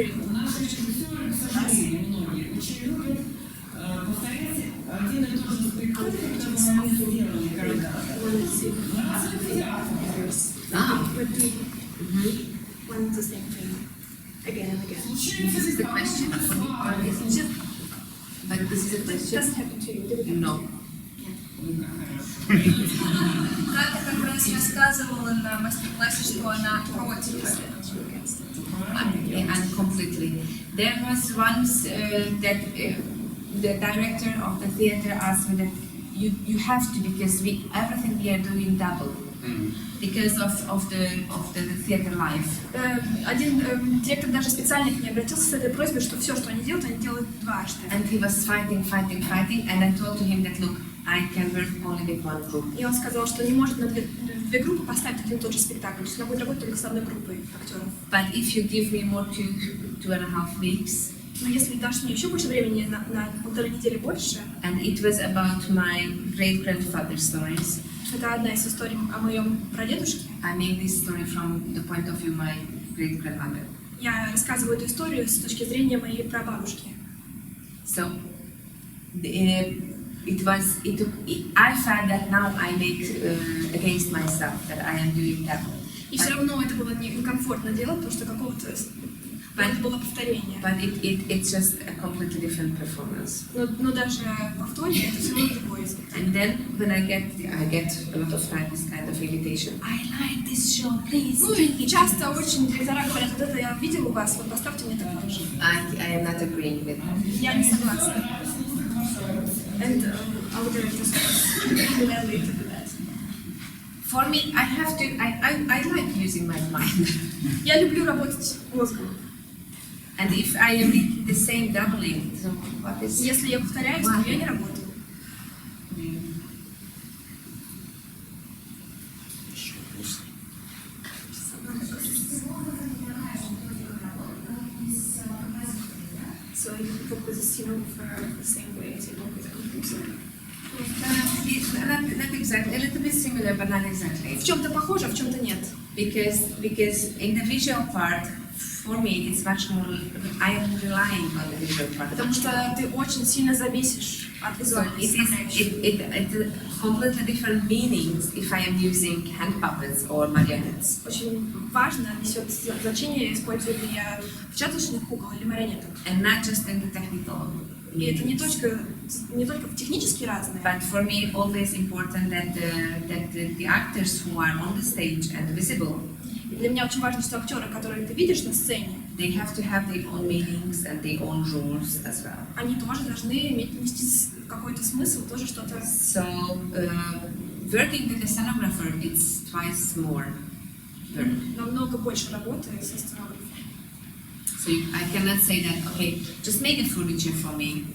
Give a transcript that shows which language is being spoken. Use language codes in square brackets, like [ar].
[ru] Наши режиссеры, к сожалению, многие очень любят повторять один и тот же спектакль, который они сделали когда-то. В разных театрах. [en] One and the same thing, again and again. [ru] Случается [en] This is the question. [ru] такое? [en] But this is a It question. doesn't happen to you, did it? No. [ru] Ката как раз рассказывала на мастер-классе, что она против. [en] And completely. There was once that the director of the theater asked me that you have to, because everything we are doing double because of the theater life. [ru] Один директор даже специально к ней обратился с этой просьбой, что все, что они делают дважды. [en] And he was fighting, and I told to him that, look, I can work only with one group. [ru] И он сказал, что не может на две группы поставить один и тот же спектакль, то есть она будет работать только с одной группой актеров. [en] But if you give me more 2.5 weeks, [ru] Но если дашь мне еще больше времени, на 1,5 недели больше, [en] and it was about my great-grandfather's stories. [ru] это одна из историй о моем прадедушке. [en] I made this story from the point of view of my great-grandmother. [ru] Я рассказываю эту историю с точки зрения моей прабабушки. [en] So, I felt that now I make against myself that I am doing that. [ru] И все равно это было некомфортно делать, потому что это было повторение. [en] But it's just a completely different performance. [ru] Но даже повторение это все равно другое спектакль. [en] And then when I get a lot of times this kind of invitation. I like this show, please. [ru] Ну и часто очень директора говорят, вот это я видел у вас, вот поставьте мне такое же. [en] I am not agreeing with that. [ru] Я не согласна. [en] And our directors really to do that. For me, I like using my mind. [ru] Я люблю работать мозгом. [en] And if I am making the same doubling, so what is? [ru] Если я повторяюсь, то я не работаю. [en] So you work with the scenographer the same way as you work with a composer. Not exactly. A little bit similar, but not exactly. [ru] В чем-то похоже, а в чем-то нет. [en] Because in the visual part, for me, it's much more. I am relying on the visual part. [ru] Потому что ты очень сильно зависишь от визуальной составляющей. [en] It completely different meanings if I am using hand puppets or marionettes. [ru] Очень важно, несет значение, использую ли я печаточных кукол или марионеток. [en] And not just in the technical. [ru] И это не только технически разные. [en] But for me, always important that the actors who are on the stage and visible. [ru] И для меня очень важно, что актеры, которые ты видишь на сцене, [en] they have to have their own meanings and their own rules as well. [ru] Они тоже должны нести какой-то смысл, тоже что-то. [en] So working with a scenographer, it's twice more work. [ru] Намного больше работы со сценографом. [en] So I cannot say that, okay, just make a furniture for me.